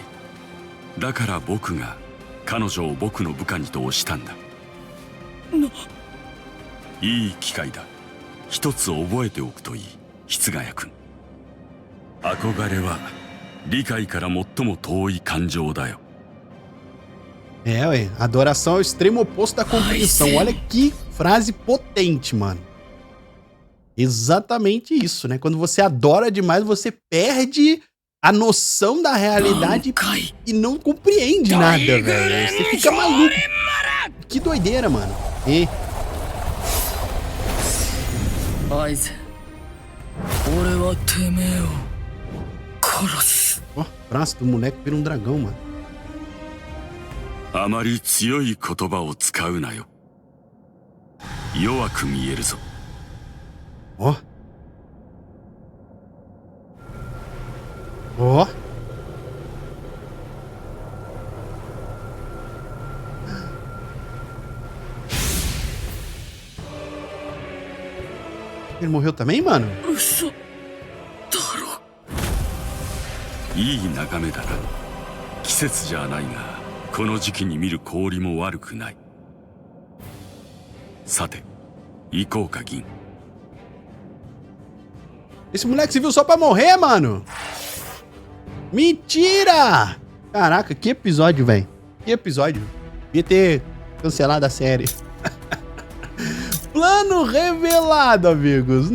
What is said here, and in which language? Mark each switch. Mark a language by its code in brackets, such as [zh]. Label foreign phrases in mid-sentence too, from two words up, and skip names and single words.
[ja] だから僕が彼女を僕の部下にと推したんだ。いい機会だ。一つ覚えておくといい、室ヶ谷君。憧れは理解から最も遠い感情だよ。 [pt] É, ué. Adoração é o extremo oposto da compreensão. Olha que frase potente, mano. Exatamente isso, né? Quando você adora demais, você perde a noção da realidade e não compreende nada, velho. Você fica maluco. Que doideira, mano. E... Ó, o braço do moleque vira um dragão, mano. [ja] あまり強い言葉を使うなよ。弱く見えるぞ。 [pt] Ó. Ó. Ele morreu também, mano? [ja] いい眺めだな。季節じゃないが、この時期に見る氷も悪くない。さて、行こうか、銀。 [pt] Esse moleque se viu só pra morrer, mano. Mentira! Caraca, que episódio, velho. Que episódio. Devia ter cancelado a série. Plano revelado, amigos.